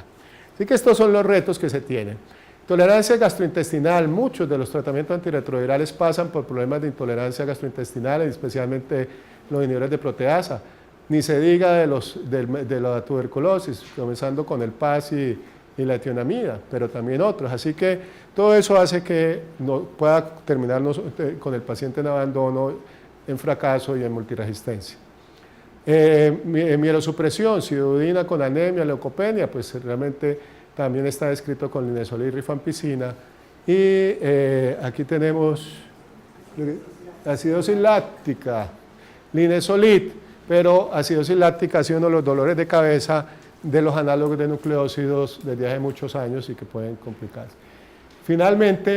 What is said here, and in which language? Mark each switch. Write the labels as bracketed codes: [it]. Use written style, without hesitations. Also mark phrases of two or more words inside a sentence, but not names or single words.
[es] Así que estos son los retos que se tienen. Tolerancia gastrointestinal, muchos de los tratamientos antirretrovirales pasan por problemas de intolerancia gastrointestinal, especialmente los inhibidores de proteasa. Ni se diga de la tuberculosis, comenzando con el PAS y la etionamida, pero también otros. Así que todo eso hace que no pueda terminar con el paciente en abandono, en fracaso y en multiresistencia. Mielosupresión, sidudina con anemia, leucopenia, pues realmente también está descrito con linezolid y rifampicina. Y aquí tenemos acidosis láctica, linezolid, pero acidosis láctica ha sido uno de los dolores de cabeza de los análogos de nucleócidos desde hace muchos años y que pueden complicarse.